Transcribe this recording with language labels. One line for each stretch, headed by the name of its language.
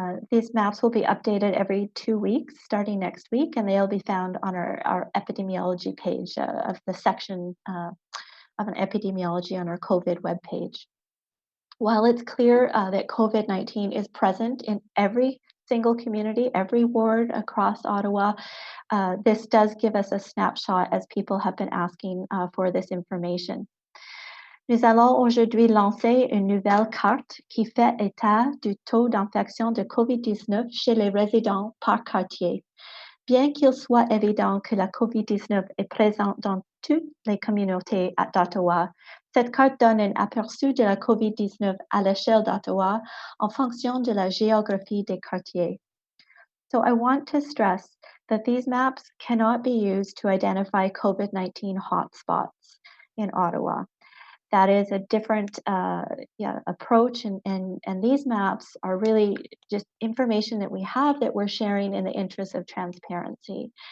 English: These maps will be updated every 2 weeks, starting next week, and they'll be found on our epidemiology page of the section of an epidemiology on our COVID webpage. While it's clear that COVID-19 is present in every single community, every ward across Ottawa, this does give us a snapshot as people have been asking for this information.
French: Nous allons aujourd'hui lancer une nouvelle carte qui fait état du taux d'infection de COVID-19 chez les résidents par quartier. Bien qu'il soit évident que la COVID-19 est présente dans toutes les communautés d'Ottawa, cette carte donne un aperçu de la COVID-19 à l'échelle d'Ottawa en fonction de la géographie des quartiers.
English: So I want to stress that these maps cannot be used to identify COVID-19 hotspots in Ottawa. That is a different approach, and these maps are really just information that we have that we're sharing in the interest of transparency.